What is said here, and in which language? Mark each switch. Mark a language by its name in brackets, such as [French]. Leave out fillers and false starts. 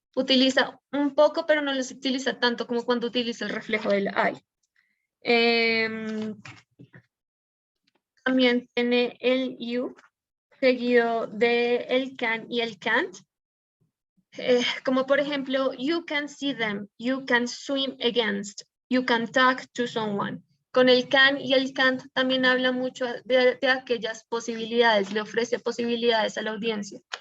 [Spanish] Utiliza un poco, pero no los utiliza tanto como cuando utiliza el reflejo del I. Em, También tiene el you, seguido de el can y el can't. Como por ejemplo, [English] you can see them, you can swim against, you can talk to someone. [Spanish] Con el can y el can't también habla mucho de aquellas posibilidades, le ofrece posibilidades a la audiencia.